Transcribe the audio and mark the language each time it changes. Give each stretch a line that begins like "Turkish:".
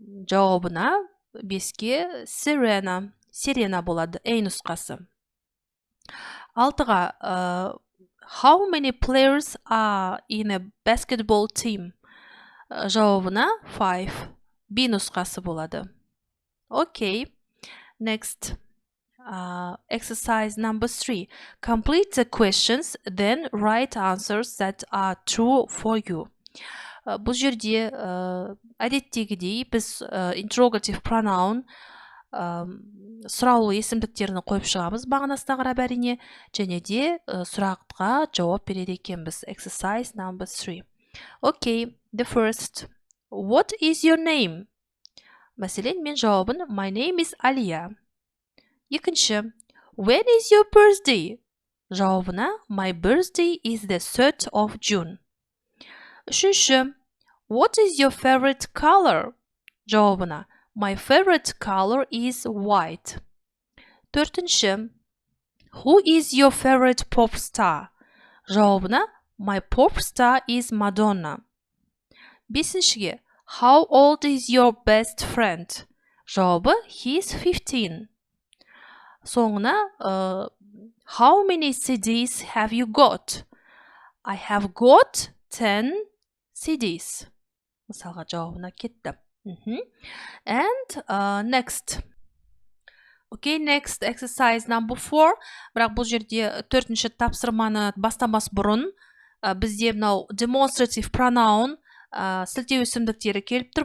Kazakh: Жауабына 5-ке Serena болады. A нұсқасы. 6-ға
English: how many players are in a basketball team?
Kazakh: жауабына 5. B нұсқасы болады. Окей. Next.
English: Exercise number 3. Complete the questions, then write answers that are true for you.
Kazakh: Бұл жерде әдеттегідей біз
English: interrogative pronoun
Kazakh: сұраулы есімдіктерін қойып шығамыз мағынасына қарап әрине, және де сұраққа жауап береді екенбіз.
English: Exercise number 3. Okay, the first. What is your name?
Kazakh: Мәселен, мен жауабын
English: My name is
Kazakh: Алия. Екінші.
English: When is your birthday?
Kazakh: Жауабына
English: My birthday is the 3rd of June.
Kazakh: Үшінші.
English: What is your favorite color?
Kazakh: Жауабына
English: My favorite color is white.
Kazakh: Төртінші.
English: Who is your favorite pop star?
Kazakh: Жауабына
English: My pop star is Madonna.
Kazakh: Бесіншіге.
English: How old is your best friend?
Kazakh: Жауабы
English: He is 15.
Kazakh: Соңына
English: How many CDs have you got? I have got 10 CDs.
Kazakh: Мысалға жауабына кетті.
English: And next. Okay, next exercise number 4.
Kazakh: Бірақ бұл жерде төртінші тапсырманы бастамас бұрын бізде мынау
English: demonstrative pronoun
Kazakh: сілтеу есімдіктері келіп тұр.